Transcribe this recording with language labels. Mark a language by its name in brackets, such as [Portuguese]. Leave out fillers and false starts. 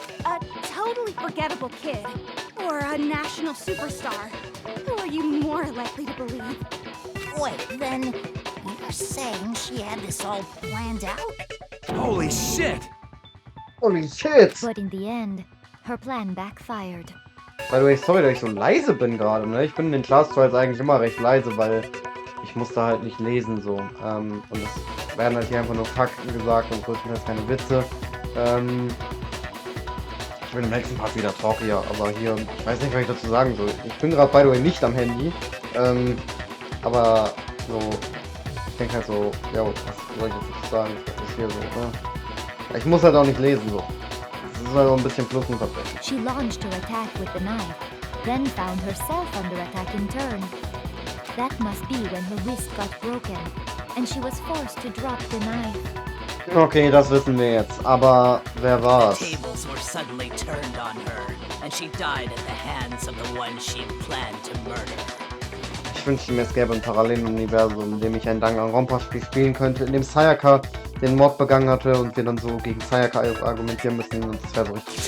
[English] A totally forgettable kid. Or a national superstar. Who are you more likely to believe? Wait, then you're saying she had this all planned out? Holy shit! Holy shit! But in the end, her plan backfired. By the way, sorry, [German] dass ich so leise bin gerade, ne? Ich bin in den Class Trials eigentlich immer recht leise, weil ich musste halt nicht lesen, so. Und es werden halt hier einfach nur Fakten gesagt und größtenteils keine Witze. Ich bin im nächsten Part wieder trauriger, aber hier, ich weiß nicht, was ich dazu sagen soll. Ich bin gerade, [English] by the way, [German] nicht am Handy. Aber so, ich denke halt so, ja, was soll ich jetzt nicht sagen? Das ist hier so, ne? Ich muss halt auch nicht lesen, so. Das ist halt auch ein bisschen Plus und Verbrechen. [English] She launched her attack with the knife, then found herself under attack in turn. That must be when her wrist got broken, and she was forced to drop the knife. [German] Okay, das wissen wir jetzt. Aber wer war's? [English] The tables were suddenly turned on her, and she died at the hands of the one she'd planned to murder. [German] Ich wünschte mir, es gäbe ein Paralleluniversum, in dem ich ein Danganronpa-Spiel spielen könnte, in dem Sayaka den Mord begangen hatte und wir dann so gegen Sayaka argumentieren müssen und das wäre so richtig